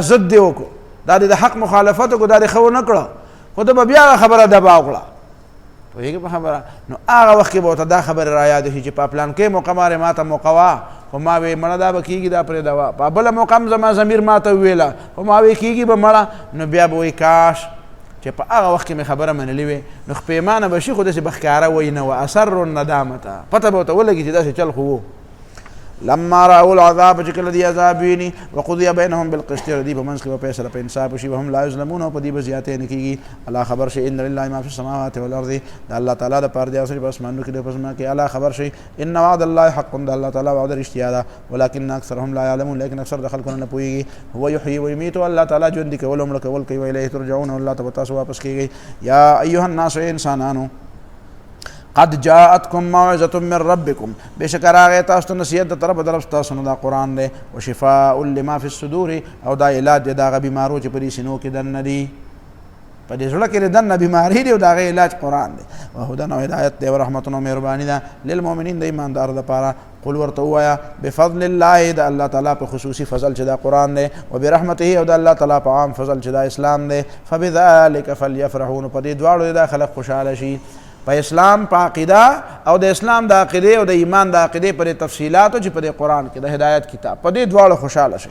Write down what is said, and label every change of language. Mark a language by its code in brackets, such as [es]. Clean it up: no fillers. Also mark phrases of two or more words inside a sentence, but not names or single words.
[ps] ضد دې وکړو دا د حق مخالفت کو دا د خو نه کړه خو ته به بیا خبره دباو کړه پوهېږې په خبره نو هغه وخت کې به ورته دا خبرې رایاد شي چې په پلانکې موقع باندې ما ته موقع وه خو ما وی مړه دا به کېږي دا پرېږده په بله موقع هم زما ضمیر ما ته وویله خو ما وی کېږي به مړه نو بیا به وایي کاش چې په هغه وخت کې مې خبره منلې وې نو خپېمانه به شي خو داسې به ښکاره وایي نه وه [ar] اسر الندامته [ps] پته به ورته ولګي چې داسې چل خو و [ar] لما رأوا العذاب [ps] چې کله دی عذاب ویني [ar] وقضي بينهم بالقسط [ps] دی په منځ کې به فیصله په انصاف وشي [ar] وهم لا یظلمون [ps] او په دې به زیاتې نه کېږي الله خبر شي [ar] ان لله ما في السماوات والارض [ps] د الله تعالی دپاره دی هغه څه چې په اسمانونو کې دی په ځمکه کې الله خبر شي [ar] ان وعد الله حق [ps] د الله تعالی وعده رښتیا ده [ar] ولکن اکثرهم لا يعلمون [ps] لیکن اکثر د خلکو نه پوهېږي [ar] هو یحیي ویمیت [ps] الله تعالی ژوندي کول او مړه کول کوي [ar] والیه ترجعون [ps] الله ته به تاسو واپس کېږئ [ar] یا ایها الناس [ps] انسانانو [ar] قد جاءتكم موعظة من ربكم [ps] بشک راغی تاسو ته نصیحت د طرفه د رب تاسو نه دا قرآن دی [ar] وشفاء لما فی الصدور [ps] او دا علاج دی د هغه بیمارو چې په دې سینو کې دننه دي په دې زړه کې دننه بیماري دی او د هغې علاج قرآن دی وهدن او هدایت دی ورحمتون او مهرباني ده للمؤمنین د ایماندارو دپاره قل ورته ووایه [ar] بفضل الله [ps] د الله تعالی په خصوصي فضل چې دا قرآن دی وبرحمته او د الله تعالی په عام فضل چې دا اسلام دی [ar] فبذلک فلیفرحوا [ps] نو په دې دواړو دا خلک خوشحاله شي په اسلام په عقیده او د اسلام د عقیده او د ایمان د عقیده پر تفصیلاتو چې په قرآن کې د هدایت کتاب په دې دواړو خوشاله شي.